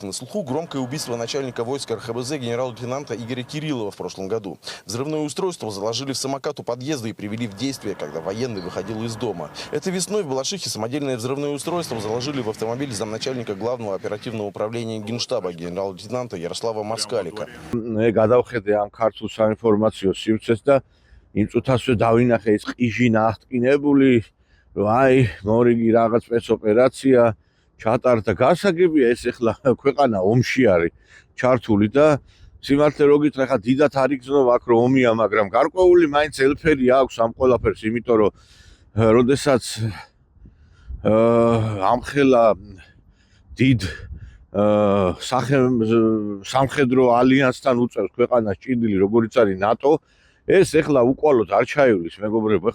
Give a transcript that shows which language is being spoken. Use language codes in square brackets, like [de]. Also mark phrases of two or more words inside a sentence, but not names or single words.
[ru] На слуху громкое убийство начальника войск РХБЗ генерал-лейтенанта Игоря Кириллова в прошлом году. Взрывное устройство заложили в самокат у подъезда и привели в действие, когда военный выходил из дома. Этой весной в Балашихе самодельное взрывное устройство заложили в автомобиль замначальника главного оперативного управления Генштаба генерал-лейтенанта Ярослава Москалика. [ka] აი, მორიგი რაღაც სპეცოპერაცია ჩატარდა. გასაგებია ეს ახლა ქვეყანა ომში არის ჩართული და სიმართლე რო გითხრა, ხა დიდათ არ იგრძნობა აქ რომ ომია, მაგრამ გარკვეული მაინც ელფერი აქვს ამ ყველაფერს, იმიტომ რომ როდესაც ამხელა დიდ სამხედრო ალიანსთან უწევს ქვეყანას ჭიდილი, როგორიც არის ნატო, ეს ახლა უკვალოდ არ ჩაივლის, მეგობრებო.